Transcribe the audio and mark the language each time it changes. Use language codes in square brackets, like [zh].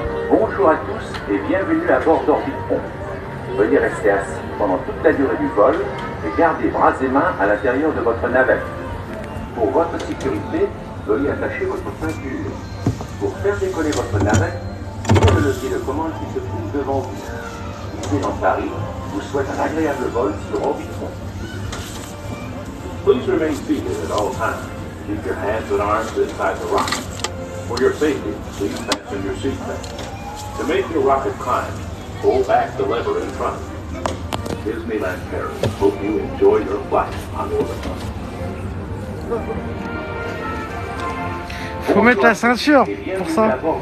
[fr] Bonjour à tous et bienvenue à bord d'Orbitron. Veuillez rester assis pendant toute la durée du vol et gardez bras et mains à l'intérieur de votre navette. Pour votre sécurité, veuillez attacher votre ceinture. Pour faire décoller votre navette, prenez le levier de commande qui se trouve devant vous. Disneyland Paris vous souhaite un agréable vol sur Orbitron. [en] Please remain seated at all times. Keep your hands and arms inside the rocket. For your safety, please fasten your seatbelt. To make your rocket climb, pull back the lever in front. Disneyland Paris. Hope you enjoy your flight on Orbit. [fr] Faut mettre la ceinture pour ça.